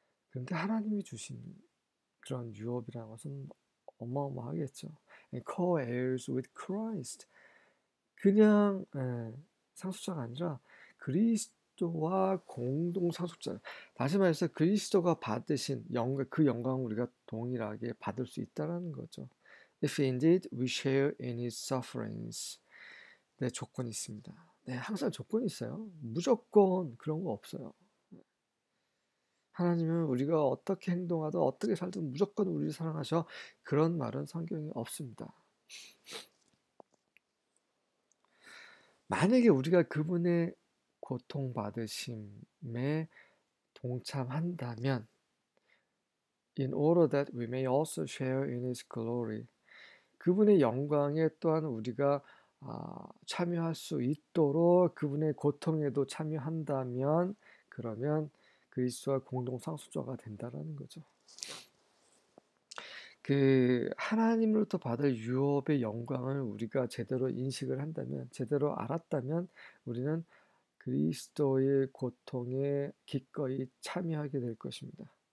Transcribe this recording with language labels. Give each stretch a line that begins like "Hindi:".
Korean: 그런데 하나님이 주신 그런 유업이라는 것은 어마어마하겠죠.
English: Co-heirs with Christ.
Korean: 그냥 상속자가 아니라 그리스도와 공동 상속자. 다시 말해서 그리스도가 받으신 그 영광을 우리가 동일하게 받을 수 있다는 거죠.
English: If indeed we share in his sufferings.
Korean: 네, 조건이 있습니다. 네, 항상 조건이 있어요. 무조건 그런 거 없어요. 하나님은 우리가 어떻게 행동하든 어떻게 살든 무조건 우리를 사랑하셔. 그런 말은 성경에 없습니다. 만약에 우리가 그분의 고통받으심에 동참한다면
English: in order that we may also share in his glory.
Korean: 그분의 영광에 또한 우리가 참여할 수 있도록 그분의 고통에도 참여한다면 그러면 그리스도와 공동 상속자가 된다라는 거죠. 그 하나님으로부터 받을 유업의 영광을 우리가 제대로 인식을 한다면, 제대로 알았다면 우리는 그리스도의 고통에 기꺼이 참여하게 될 것입니다.